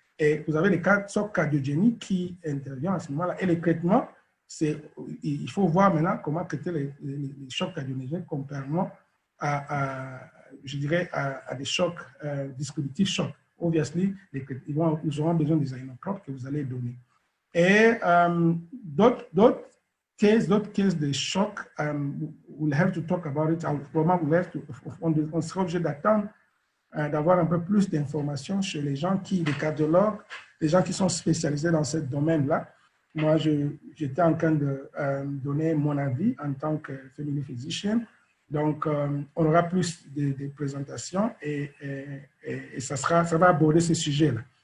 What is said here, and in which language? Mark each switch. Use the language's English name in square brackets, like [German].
[French] Et vous avez des chocs cardiogéniques qui interviennent à ce moment-là. Et les traitements, il faut voir maintenant comment traiter les chocs cardiogéniques comparément à des chocs distributifs chocs. Obviously, ils auront besoin des inotropes que vous allez donner. Et d'autres cases de choc, [English] we'll have to talk about it. [French] On sera obligé d'attendre d'avoir un peu plus d'informations sur les cardiologues, les gens qui sont spécialisés dans ce domaine-là. Moi, j'étais en train de donner mon avis en tant que family physician. Donc, on aura plus de présentations et ça va aborder ce sujet-là.